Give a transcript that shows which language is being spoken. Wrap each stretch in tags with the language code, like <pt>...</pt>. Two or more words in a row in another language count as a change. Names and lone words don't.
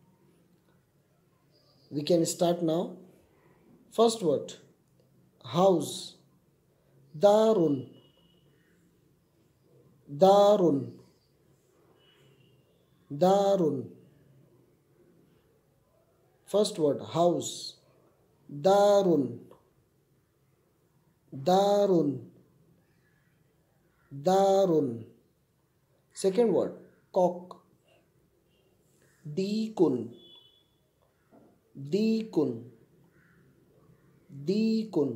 <en>We can start now. First word house,</en> <ar>دارٌ، دارٌ، دارٌ.</ar> <en>First word house,</en> <ar>دارٌ، دارٌ، دارٌ.</ar> <en>Second word cock,</en> <ar>ديكٌ، ديكٌ، ديكٌ.</ar>